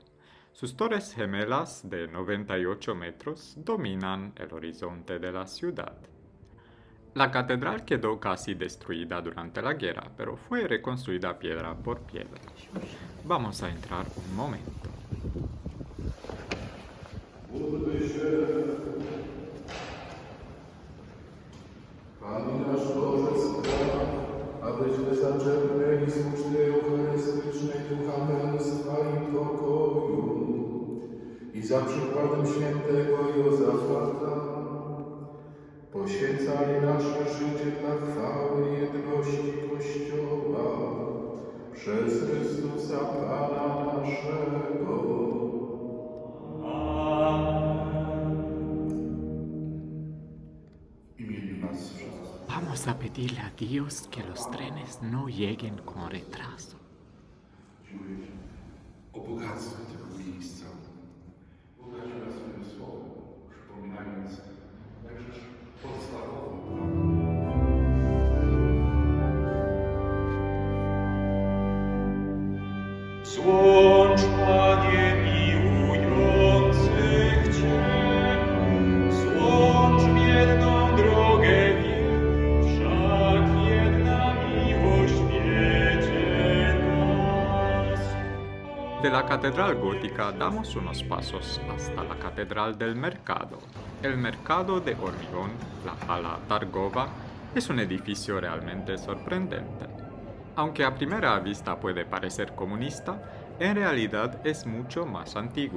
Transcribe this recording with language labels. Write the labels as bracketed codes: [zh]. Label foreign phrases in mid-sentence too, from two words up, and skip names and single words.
[es] Sus torres gemelas de 98 metros dominan el horizonte de la ciudad. La catedral quedó casi destruida durante la guerra, pero fue reconstruida piedra por piedra. Vamos a entrar un momento. [pl] Panie nasz Boże, spraw, abyśmy zaczerpnęli słusznej eucharystycznej ducha męstwa i pokoju i za przykładem świętego Józefata poświęcali nasze życie dla chwały i jedności Kościoła przez Chrystusa Pana naszego. [es] Vamos a pedirle a Dios que los trenes no lleguen con retraso. [pl] O bogactwie tego miejsca. Bogaci nas swoim słowem, przypominając jakżeż podstawową Złącz, Panie, miłujących Cię, złącz w jedną drogę ich, wszak jedna miłość wiedzie nas. [es] De la Catedral Gótica damos unos pasos hasta la Catedral del Mercado. El Mercado de Hormigón, la Hala Targova, es un edificio realmente sorprendente. Aunque a primera vista puede parecer comunista, en realidad es mucho más antiguo.